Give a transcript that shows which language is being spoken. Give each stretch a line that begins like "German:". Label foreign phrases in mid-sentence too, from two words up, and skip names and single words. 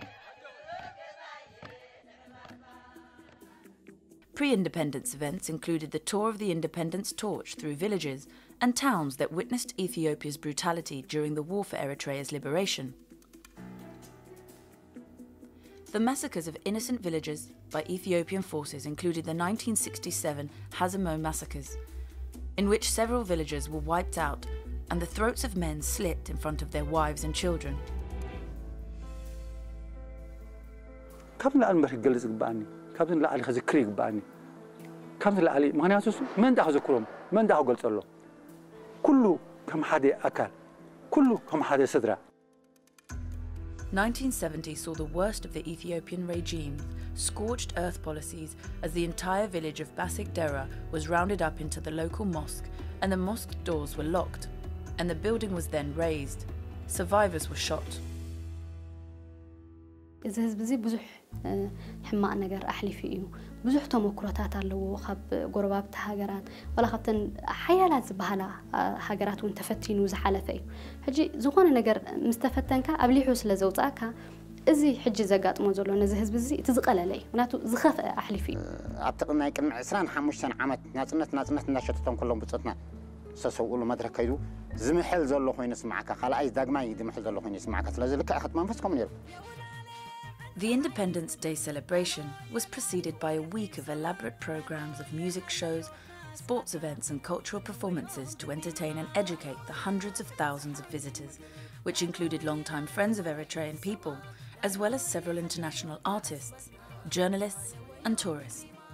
English: Pre-independence events included the tour of the independence torch through villages and towns that witnessed Ethiopia's brutality during the war for Eritrea's liberation. The massacres of innocent villagers by Ethiopian forces included the 1967 Hazamo massacres, in which several villagers were wiped out and the throats of men slit in front of their wives and children.
Tigrinya: ካብዚ ንላዕሊ ክዝክር ይግባአኒ ካብዚ ንላዕሊ ምክንያቱ መን ዳ ክዝክሮም መን ዳ ክገልጸሎ ኩሉ ከም ሓደ ኣካል ኩሉ ከም ሓደ ስድራ
English: 1970 saw the worst of the Ethiopian regime's scorched earth policies as the entire village of Basik Dera was rounded up into the local mosque and the mosque doors were locked, and the building was then razed. Survivors were shot.
Tigrinya: እዚ ህዝብ እዚ ብዙሕ ሕማቅ ነገር ኣሕሊፉ እዩ ብዙሕ ተመክሮታት ኣለዎ ካብ ጎረባብቲ ሃገራት ወላ ካብተን ሓያላት ዝበሃላ ሃገራት እውን ተፈቲኑ ዝሓለፈ እዩ ሕጂ ዝኾነ ነገር ምስ ተፈተንካ ኣብሊሑ ስለ ዘውፃእካ እዚ ሕጂ ዘጋጥሞ ዘሎ ነዚ ህዝብ እዚ እቲ ዝቐለለ እዩ ምክንያቱ ዝኸፍአ ኣሕሊፉ እዩ ኣብ ጥቕናይ ቅድሚ 25 ዓመት ናጽነት እናሸተቶም ኩሎም ብፅትና ዝተሰውሉ መድረክ ከይዱ ዝምሕል ዘሎ ኮይኑ ስማዓካ ካልኣይ ዳግማይ ዝምሕል ዘሎ ኮይኑ ስማዓካ ስለዚ ልክዕ ኣኸት መንፈስኩም ነይሩ
English: The Independence Day celebration was preceded by a week of elaborate programs of music shows, sports events and cultural performances to entertain and educate the hundreds of thousands of visitors, which included long-time friends of Eritrean people, as well as several international artists, journalists and tourists.